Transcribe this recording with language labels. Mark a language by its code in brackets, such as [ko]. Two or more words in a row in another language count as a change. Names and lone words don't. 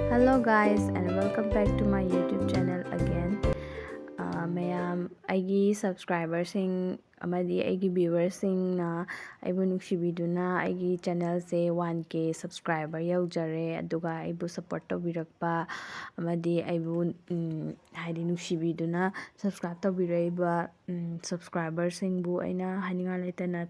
[en] Hello guys and welcome back to my YouTube channel again. [mni] mayam aigi subscribers sing amadi aigi viewers sing na aibu nuksibiduna aigi channel se 1k subscriber yaujare aduga aibu support tawbirakpa amadi aibu haidi nuksibiduna subscribe tawbiraiba subscriber sing bu aina haninga laitana